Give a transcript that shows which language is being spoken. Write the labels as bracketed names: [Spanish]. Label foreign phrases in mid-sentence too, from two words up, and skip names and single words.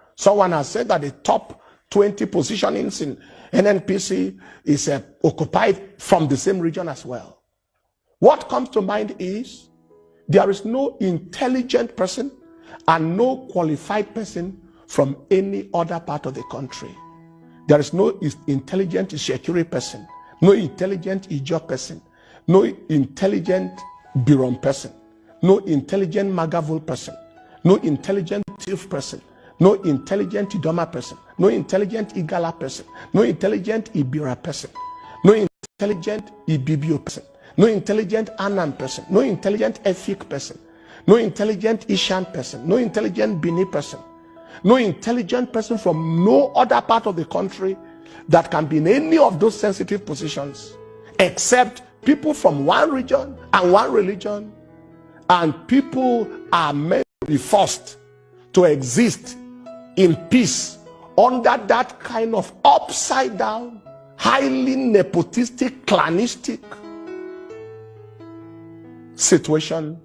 [English] Someone has said that the top 20 positionings in NNPC is occupied from the same region as well. What comes to mind is there is no intelligent person and no qualified person from any other part of the country. There is no intelligent Shekiri person, no intelligent Ijo person, no intelligent Biron person, no intelligent Magavul person, no intelligent Tif person, no intelligent Idoma person, no intelligent Igala person, no intelligent Ibira person, no intelligent Ibibio person, no intelligent Anan person, no intelligent Efik person, no intelligent Ishan person, no intelligent Bini person, no intelligent person from no other part of the country that can be in any of those sensitive positions, except people from one region and one religion. And people are meant to be forced to exist in peace under that kind of upside down, highly nepotistic, clanistic situation.